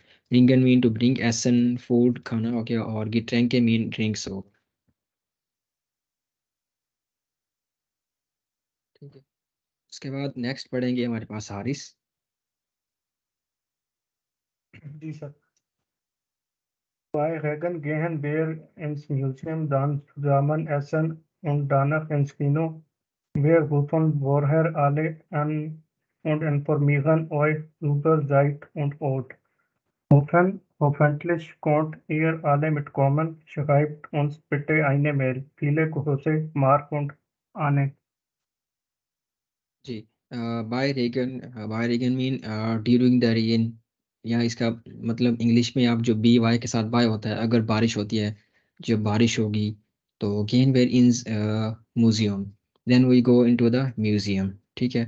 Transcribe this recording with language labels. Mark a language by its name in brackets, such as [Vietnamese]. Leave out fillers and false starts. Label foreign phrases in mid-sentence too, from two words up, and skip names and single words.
[Hindi] ब्रिंगन [English] mean to bring, [Hindi] एसन फूड खाना हो गया, और गिटरंग के [English] mean drinks [Hindi] हो, ठीक है। उसके बाद नेक्स्ट पढ़ेंगे हमारे पास हारिस। जी सर। [German] Bei Regen gehen wir ins Museum, dann zusammen essen und danach ins Kino. Wir rufen vorher alle an und informieren euch über Zeit und Ort. Hoffentlich könnt ihr alle mitkommen. Schreibt uns bitte eine Mail. Viele Grüße, Mark und Anne. [Hindi] जी, [German] Bei Regen [English] mean during the rain, [Hindi] या इसका मतलब इंग्लिश में आप जो बी वाई के साथ बाय होता है, अगर बारिश होती है, जब बारिश होगी तो [German] gehen wir ins Museum, [English] then we go into the museum, [Hindi] ठीक है।